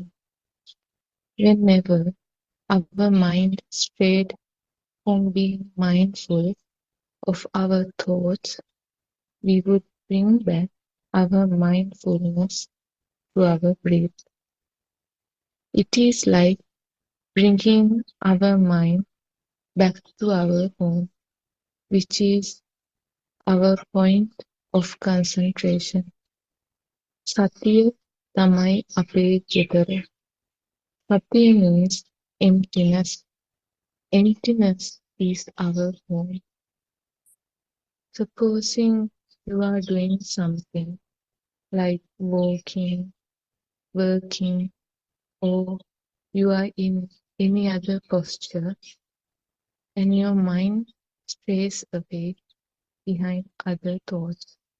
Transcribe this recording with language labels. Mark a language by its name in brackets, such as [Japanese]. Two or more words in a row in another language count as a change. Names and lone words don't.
[English] Whenever our mind strayed from being mindful of our thoughts, we would bring back our mindfulness to our breath. It is like bringing our mind back to our home, which is our point of concentration. [Sinhala] Satya tamai ape gedara. [English] Satya means emptiness. Emptiness is our home. Supposing you are doing something like walking, working, or you are in any other posture, and your mind strays away behind other thoughts,